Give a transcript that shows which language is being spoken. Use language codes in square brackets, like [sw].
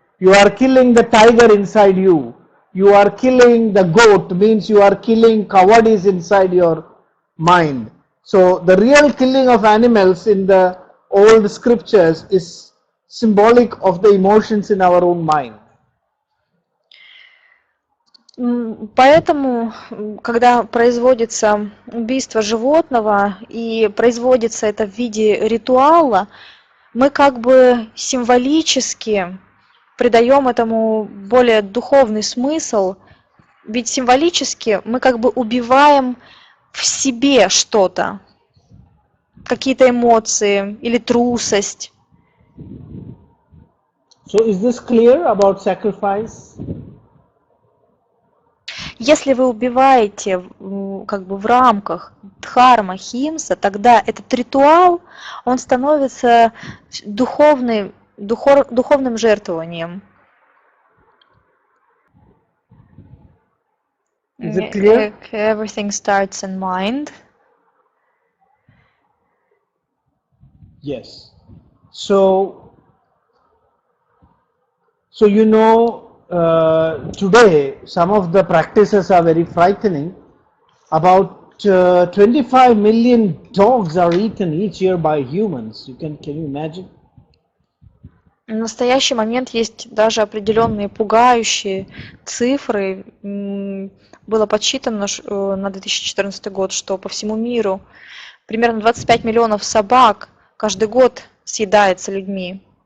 [en] You are killing the tiger inside you. You are killing the goat, means you are killing cowardice inside your mind. So the real killing of animals in the old scriptures is symbolic of the emotions in our own mind. [ru] Поэтому, когда производится убийство животного и производится это в виде ритуала, мы как бы символически придаем этому более духовный смысл, ведь символически мы как бы убиваем в себе что-то, какие-то эмоции или трусость. [en] So is this clear about sacrifice? [ru] Если вы убиваете как бы в рамках дхарма, химса, тогда этот ритуал, он становится духовным жертвованием. [en] Is it clear? Everything starts in mind. Yes. So you know, today some of the practices are very frightening. About 25 million dogs are eaten each year by humans. Can you imagine? [ru] В настоящий момент есть даже определенные пугающие цифры. Было подсчитано на 2014 год, что по всему миру примерно 25 миллионов собак каждый год съедается людьми.